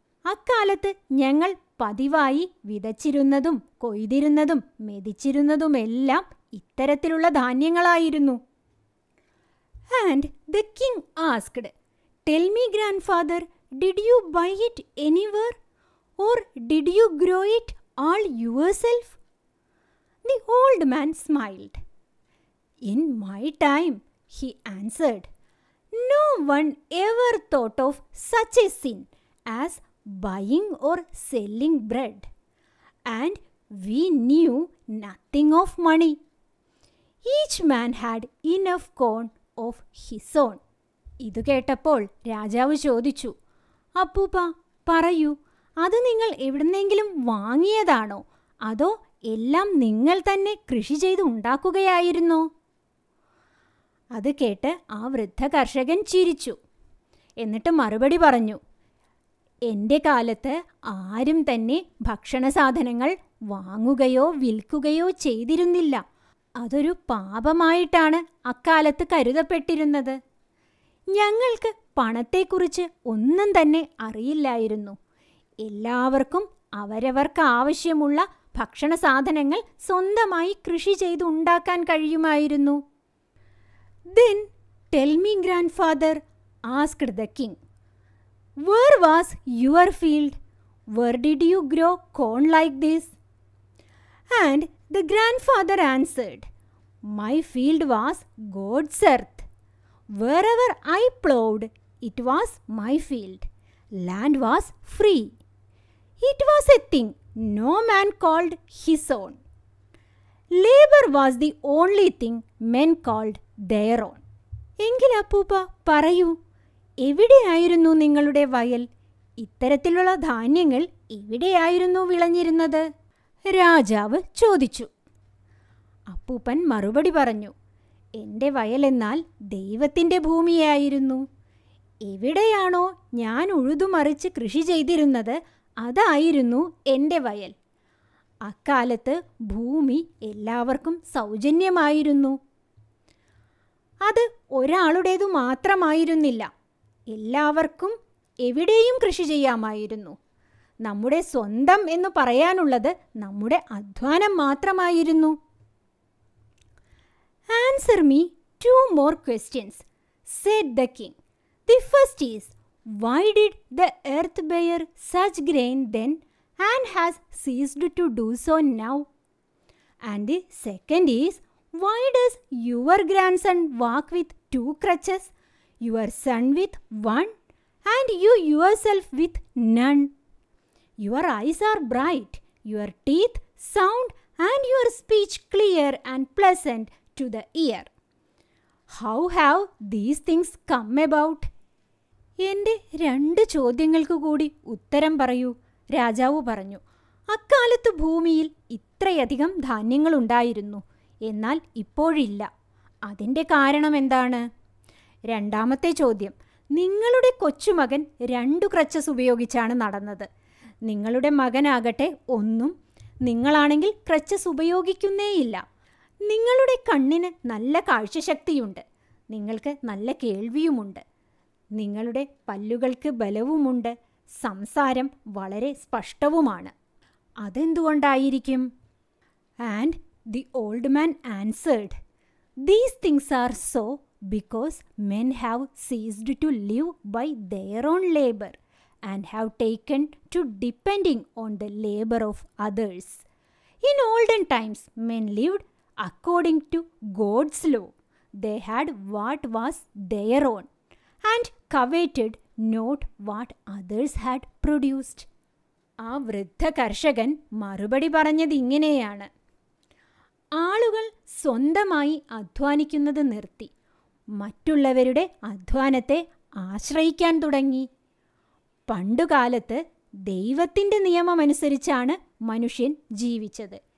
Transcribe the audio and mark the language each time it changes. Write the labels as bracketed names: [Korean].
[Malayalam] അക്കാലത്ത് ഞങ്ങൾ പതിവായി വിതച്ചിരുന്നതും കൊയ്തിരുന്നതും മെതിച്ചിരുന്നതുമെല്ലാം ഇത്തരത്തിലുള്ള ധാന്യങ്ങളായിരുന്നു. [English] And the king asked, tell me grandfather, did you buy it anywhere, or did you grow it all yourself? The old man smiled. In my time, he answered, no one ever thought of such a sin as buying or selling bread, and we knew nothing of money. Each man had enough corn of his own. [Malayalam] ഇതു കേട്ടപ്പോൾ രാജാവ് ചോദിച്ചു, അപ്പൂപ്പ പറയൂ, അത് നിങ്ങൾ എവിടുന്നെങ്കിലും വാങ്ങിയതാണോ, അതോ എല്ലാം നിങ്ങൾ തന്നെ കൃഷി ചെയ്ത് ഉണ്ടാക്കുകയായിരുന്നോ? അത് കേട്ട് ആ വൃദ്ധ കർഷകൻ ചിരിച്ചു. എന്നിട്ട് മറുപടി പറഞ്ഞു, എൻ്റെ കാലത്ത് ആരും തന്നെ ഭക്ഷണ സാധനങ്ങൾ വാങ്ങുകയോ വിൽക്കുകയോ ചെയ്തിരുന്നില്ല. അതൊരു പാപമായിട്ടാണ് അക്കാലത്ത് കരുതപ്പെട്ടിരുന്നത്. ഞങ്ങൾക്ക് പണത്തെക്കുറിച്ച് ഒന്നും തന്നെ അറിയില്ലായിരുന്നു. എല്ലാവർക്കും അവരവർക്ക് ആവശ്യമുള്ള ഭക്ഷണ സാധനങ്ങൾ സ്വന്തമായി കൃഷി ചെയ്ത് ഉണ്ടാക്കാൻ കഴിയുമായിരുന്നു. [English] Then tell me, grandfather, asked the king, where was your field? Where did you grow corn like this? And the grandfather answered, my field was God's earth. Wherever I plowed, it was my field. Land was free. It was a thing no man called his own. Labor was the only thing men called their own. [Malayalam] എങ്കിൽ അപ്പൂപ്പ പറയൂ, എവിടെയായിരുന്നു നിങ്ങളുടെ വയൽ? ഇത്തരത്തിലുള്ള ധാന്യങ്ങൾ എവിടെയായിരുന്നു വിളഞ്ഞിരുന്നത്? രാജാവ് ചോദിച്ചു. അപ്പൂപ്പൻ മറുപടി പറഞ്ഞു, എൻ്റെ വയലെന്നാൽ ദൈവത്തിൻ്റെ ഭൂമിയായിരുന്നു. എവിടെയാണോ ഞാൻ ഉഴുതുമറിച്ച് കൃഷി ചെയ്തിരുന്നത് അതായിരുന്നു എൻ്റെ വയൽ. അക്കാലത്ത് ഭൂമി എല്ലാവർക്കും സൗജന്യമായിരുന്നു. അത് ഒരാളുടേതു മാത്രമായിരുന്നില്ല. എല്ലാവർക്കും എവിടെയും കൃഷി ചെയ്യാമായിരുന്നു. നമ്മുടെ സ്വന്തം എന്ന് പറയാനുള്ളത് നമ്മുടെ അധ്വാനം മാത്രമായിരുന്നു. [English] Answer me 2 more questions, said the king. The first is, why did the earth bear such grain then, and has ceased to do so now. And the second is, why does your grandson walk with 2 crutches, your son with 1, and you yourself with none? Your eyes are bright, your teeth sound, and your speech clear and pleasant to the ear. How have these things come about? [Malayalam] എൻ്റെ 2 ചോദ്യങ്ങൾക്ക് കൂടി ഉത്തരം പറയൂ, രാജാവ് പറഞ്ഞു. അക്കാലത്ത് ഭൂമിയിൽ ഇത്രയധികം ധാന്യങ്ങളുണ്ടായിരുന്നു, എന്നാൽ ഇപ്പോഴില്ല. അതിൻ്റെ കാരണം എന്താണ്? രണ്ടാമത്തെ ചോദ്യം, നിങ്ങളുടെ കൊച്ചുമകൻ 2 ക്രച്ചസ് ഉപയോഗിച്ചാണ് നടന്നത്. നിങ്ങളുടെ മകനാകട്ടെ ഒന്നും, നിങ്ങളാണെങ്കിൽ ക്രച്ചസ് ഉപയോഗിക്കുന്നേയില്ല. നിങ്ങളുടെ കണ്ണിന് നല്ല കാഴ്ചശക്തിയുണ്ട്, നിങ്ങൾക്ക് നല്ല കേൾവിയുമുണ്ട്, നിങ്ങളുടെ പല്ലുകൾക്ക് ബലവുമുണ്ട്, സംസാരം വളരെ സ്പഷ്ടവുമാണ്. അതെന്തുകൊണ്ടായിരിക്കും? [English] And the old man answered, these things are so because men have ceased to live by their own labor and have taken to depending on the labor of others. In olden times, men lived according to God's law. They had what was their own and coveted not what others had produced. [Malayalam] ആ വൃദ്ധ കർഷകൻ മറുപടി പറഞ്ഞത് ഇങ്ങനെയാണ്: ആളുകൾ സ്വന്തമായി അധ്വാനിക്കുന്നത് നിർത്തി മറ്റുള്ളവരുടെ അധ്വാനത്തെ ആശ്രയിക്കാൻ തുടങ്ങി. പണ്ടുകാലത്ത് ദൈവത്തിൻ്റെ നിയമമനുസരിച്ചാണ് മനുഷ്യൻ ജീവിച്ചത്.